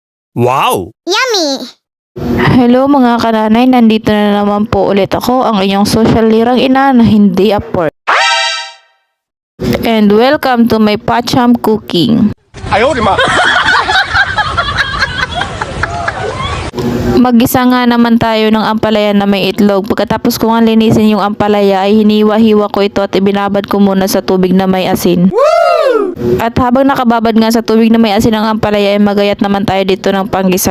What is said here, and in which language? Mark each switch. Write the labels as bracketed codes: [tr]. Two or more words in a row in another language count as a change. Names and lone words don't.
[en] Wow! Yummy! [tl] Hello mga kananay, nandito na naman po ulit ako, ang inyong social lirang ina na hindi aport. [en] And welcome to my Pacham Cooking. [zh] 哎呦我的妈！ [tl] Mag-isa nga naman tayo ng ampalaya na may itlog. Pagkatapos ko nga linisin yung ampalaya ay hiniwa-hiwa ko ito at ibinabad ko muna sa tubig na may asin. At habang nakababad nga sa tubig na may asin ang ampalaya ay magayat naman tayo dito ng panggisa.